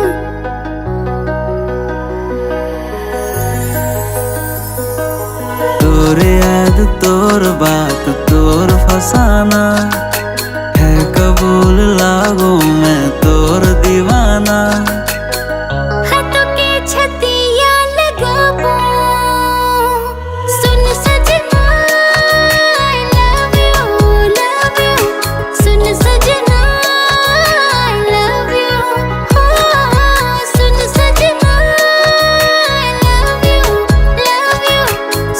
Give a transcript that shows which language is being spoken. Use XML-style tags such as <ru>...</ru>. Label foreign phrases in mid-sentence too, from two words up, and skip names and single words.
<bho>तोर याद तोर बात तोर फसाना है, कबूल लागो मैं तोर दीवाना। हाथों के छतिया लगाबू सुन सजना</bho> <en>I love you, love you।</en> <bho>सुन सजना</bho> <en>I love you,</en> <bho>हाँ सुन सजना</bho> <en>I love you, love you।</en>